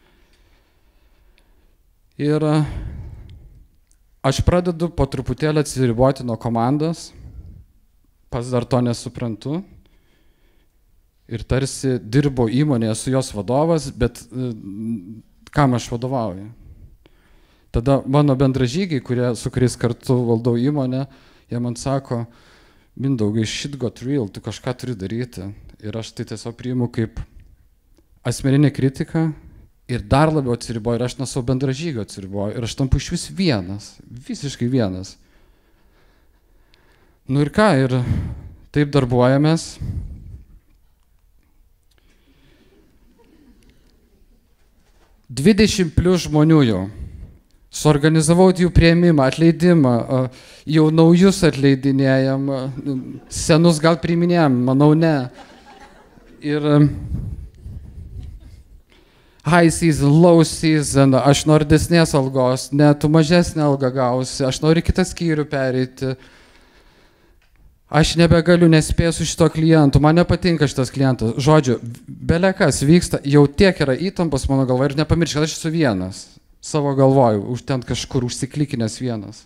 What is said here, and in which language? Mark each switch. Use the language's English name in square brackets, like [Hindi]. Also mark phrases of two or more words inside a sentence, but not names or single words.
[Lithuanian] Ir aš pradedu po truputėlį atsiriboti nuo komandos, pats dar to nesuprantu. Ir tarsi dirbo įmonėje su jos vadovas, bet kam aš vadovauju. Tada mano bendražygiai, su kuriais kartu valdau įmonę, jie man sako, Mindaugai, [English] shit got real, [Lithuanian] tu kažką turi daryti. Ir aš tai tiesiog priimu kaip asmeninę kritiką ir dar labiau atsiriboju, ir aš nuo savo bendražygio atsiriboju. Ir aš tampu iš vis vienas, visiškai vienas. Nu ir ką, ir taip darbuojamės. +20 žmonių jau. Suorganizavau jų priėmimą, atleidimą, jau naujus atleidinėjam, senus gal priiminėjam, manau ne. [English] Ir high season, low season, [Lithuanian] aš noriu desnės algos, ne, tu mažesnę algą gausi, aš noriu kitą skyrių pereiti. Aš nebegaliu, nespėsiu šito klientų, man nepatinka šitas klientas. Žodžiu, belekas vyksta, jau tiek yra įtampos mano galva ir nepamiršk, kad aš esu vienas, savo galvoju, už ten kažkur užsiklikinęs vienas.